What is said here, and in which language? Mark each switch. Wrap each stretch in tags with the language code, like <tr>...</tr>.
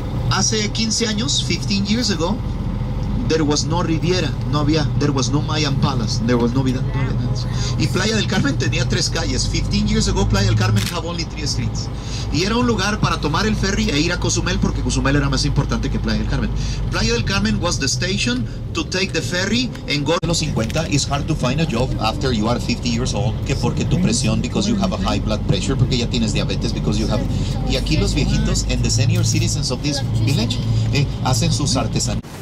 <es>Hace 15 años,</es> <en>15 years ago, there was no Riviera, there was no Mayan Palace, there was no vida.</en> <es>Y Playa del Carmen tenía 3 calles.</es> <en>15 years ago, Playa del Carmen have only 3 streets.</en> <es>Y era un lugar para tomar el ferry e ir a Cozumel, porque Cozumel era más importante que Playa del Carmen.</es> <en>Playa del Carmen was the station to take the ferry and go.</en> <es>A los 50,</es> <en>it's hard to find a job after you are 50 years old,</en> <es>que porque tu presión,</es> <en>because you have a high blood pressure,</en> <es>porque ya tienes diabetes,</es> <en>because you have...</en> <es>Y aquí los viejitos</es> <en>and the senior citizens of this village</en> <es>hacen sus artesanías.</es>